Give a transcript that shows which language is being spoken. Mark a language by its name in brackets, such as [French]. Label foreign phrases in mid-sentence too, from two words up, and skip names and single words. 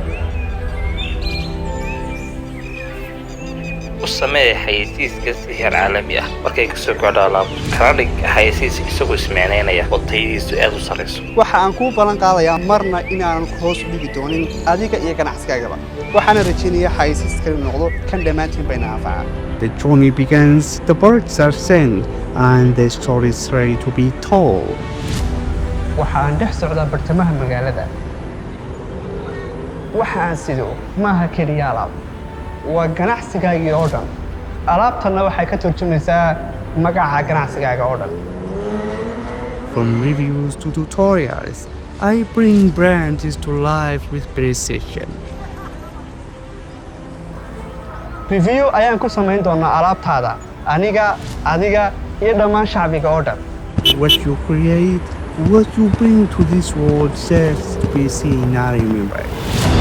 [Somali] u samee xayeysiiska si heer caalami ah markay ka soo kordho alaab kana dhig xayeysiis isagoo ismicnaynaya oo tayadiisu aad u sarreyso. waxa aan kuu ballan qaadayaa marna inaanan hoos u dhigi doonin adiga iyo ganacsigaagaba. waxaana rajaynayaa xayeysiiskani noqdo kan dhammaantiin bayna anfaca. [English] The journey begins, the birds are sent, and the story is ready to be told. [Somali] waxaan dhex socdaa bartamaha magaalada. waxa aan sido maaha keliya alaab, waa ganacsigaagii oo dhan. alaabtanna waxay ka turjumaysaa magaca ganacsigaaga oo dhan. [English] From reviews to tutorials, I bring brands to life with precision. [Somali] review ayaan ku samayn doonaa alaabtaada, aniga, adiga iyo dhammaan shacbiga oo dhan. [English] What you create, what you bring to this world serves to be seen and remembered.